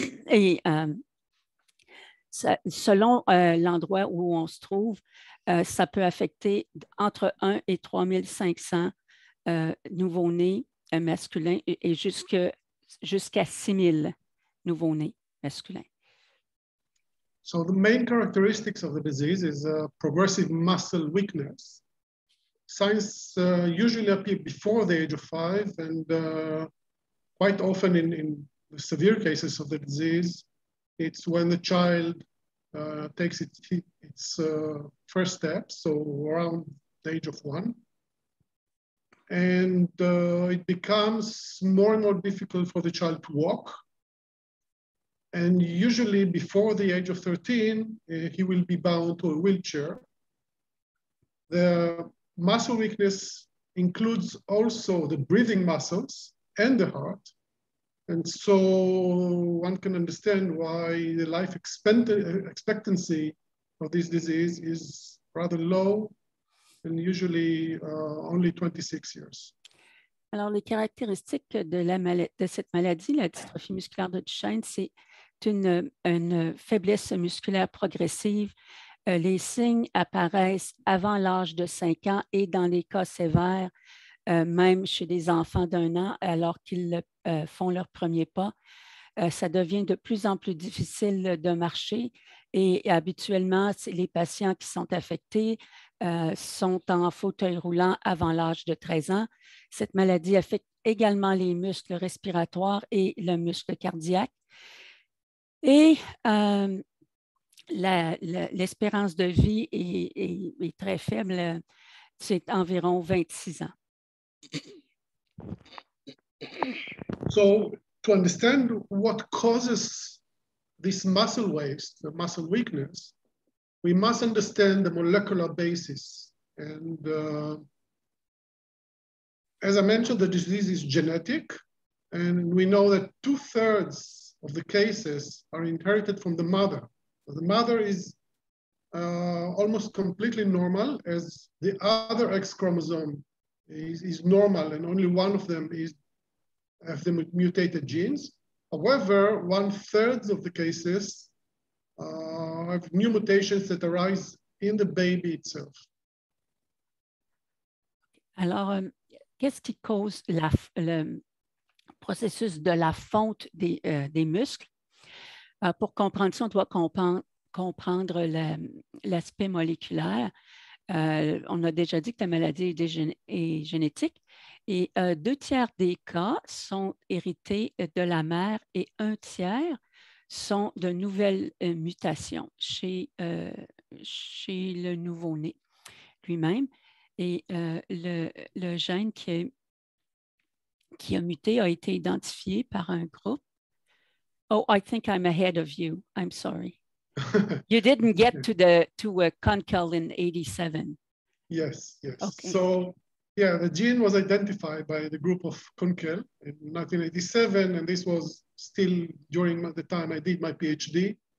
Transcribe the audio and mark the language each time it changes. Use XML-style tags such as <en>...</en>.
<fr>Et selon l'endroit où on se trouve, ça peut affecter entre 1 et 3500 nouveau-nés masculins et jusqu'à 6000 nouveau-nés masculins.</fr> <en>So the main characteristics of the disease is progressive muscle weakness. Signs usually appear before the age of 5 and quite often in the severe cases of the disease, it's when the child takes its first steps, so around the age of 1. And it becomes more and more difficult for the child to walk. And usually before the age of 13, he will be bound to a wheelchair. The muscle weakness includes also the breathing muscles and the heart. And so one can understand why the life expectancy of this disease is rather low and usually only 26 years.</en> <fr>Alors, les caractéristiques de cette maladie, la dystrophie musculaire de Duchenne, c'est une faiblesse musculaire progressive. Les signes apparaissent avant l'âge de 5 ans et dans les cas sévères, même chez des enfants d'1 an, alors qu'ils font leur premier pas. Ça devient de plus en plus difficile de marcher et habituellement, les patients qui sont affectés sont en fauteuil roulant avant l'âge de 13 ans. Cette maladie affecte également les muscles respiratoires et le muscle cardiaque. Et l'espérance de vie est très faible, c'est environ 26 ans.</fr> <en>So to understand what causes this muscle waste, the muscle weakness, we must understand the molecular basis. And as I mentioned, the disease is genetic, and we know that 2/3 of the cases are inherited from the mother. So the mother is almost completely normal, as the other X chromosome is normal, and only one of them have the mutated genes. However, 1/3 of the cases have new mutations that arise in the baby itself.</en> <fr>Alors, qu'est-ce qui cause le processus de la fonte des muscles? Pour comprendre ça, on doit comprendre l'aspect moléculaire. On a déjà dit que la maladie est génétique et 2/3 des cas sont hérités de la mère et 1/3 sont de nouvelles mutations chez le nouveau-né lui-même. Et le gène qui a muté a été identifié par un groupe.</fr> <en>Oh, I think I'm ahead of you. I'm sorry. You didn't get to Kunkel in 87. Yes. Okay. So, yeah, the gene was identified by the group of Kunkel in 1987, and this was still during the time I did my PhD.</en>